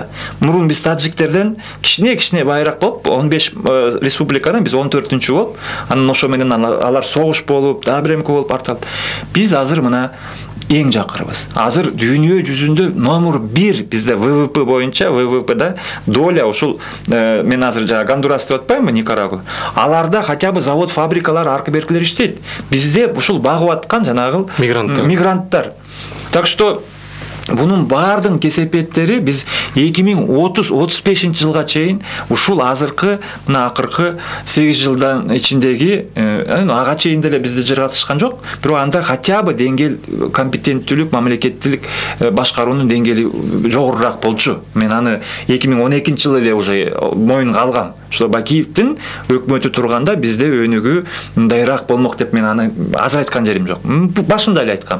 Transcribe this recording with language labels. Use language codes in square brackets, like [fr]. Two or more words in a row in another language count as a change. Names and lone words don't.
[ky] Мурун биз таджиктерден кичине байраак болуп, 15 республикадан биз 14-чү болуп, анан ошо менен алар согуш болуп, дагы бир эмке болуп арталып. Биз азыр мына эң жакырбыз. Азыр дүйнө жүзүндө номер 1 бизде ВВП боюнча, ВВПда доля ошол мен азыр жана Гондурас деп атпаймынбы, Никарагуа. Аларда [ru] хотя бы [ky] завод, фабрикалар, арка-беркилер иштейт. Бизде ушул багып аткан жанагы мигранттар. Так что бунун баардын кесепеттери биз 2030-35 жылга чейин ушул азыркы мына акыркы 8 жылдан ичиндеги ага чейин деле бизди жыргатышкан жок. Бирок анда [ru] хотя бы [ky] деңгэл компетенттүүлүк, мамлекеттилик башкаруунун деңгээли жогорураак болчу. Мен аны 2012-жылы эле уже моюнга алгам. Ошо Бакиевдин өкмөтү турганда бизде өнүгүү мындайраак болмок деп мен аны азыр айткан жерим жок. Башында эле айткам.